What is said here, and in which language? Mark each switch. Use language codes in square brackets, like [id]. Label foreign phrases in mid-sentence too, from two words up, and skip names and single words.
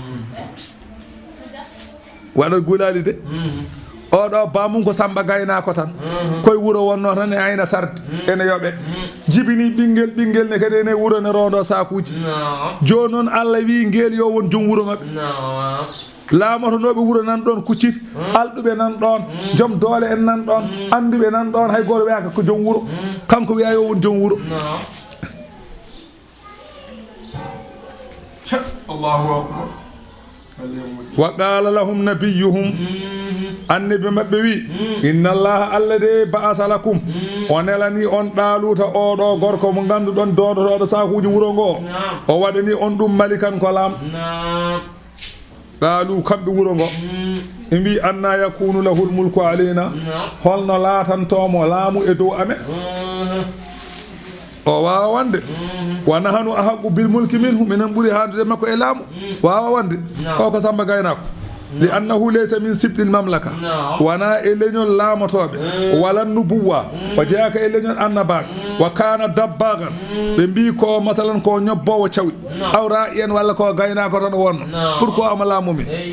[ff] waɗa gulali de oɗo bamum ko Samba gaynako tan koye wuuro wonno tan e ayna sarde ene yoɓe jibini ɓinguel ne kadi ene wuuro ne rondo sakuji joni noon Allah wi ngeel yo won joom wuuro mabɓe laamotonoɓe wuuro nan ɗon kucciti alɗuɓe nan ɗon joom doole en nan ɗon anduɓe nan ɗon hay goto wiyaka ko joom wuuro kanko wiya yo won joom wuuro [ar] الله أكبر وقال لهم نبيهم [ff] annabi maɓɓe wi [ar] إن الله [ff] Allah de [ar] بعث لكم [ff] o nelani on ɗaaluta oɗo gorko mo ganduɗon dondotoɗo sakuji wuuro ngo o waɗani on ɗum malikan ko laam qaalu kamɓe wuuro ngo ɓe mbi [ar] أنى يكون له الملك علينا [ff] holno laatantomo laamu e dow amen o wawa wonde [ar] ونحن أحق بالملك منه [ff] minen ɓuuri handude makko e laamu wawa wonde o ko Samba gaynako [ar] لأنه ليس من سبط المملكة [ff] wana e leñol laamotoɓe [ar] ولا نبوة [ff] o jeeyaka e leñol annabaɓe [ar] وكان دباغا [ff] ɓe mbi ko masalan ko ñobbowo cawɗi awra en walla ko gaynako tan wonno pourquoi ama laamumi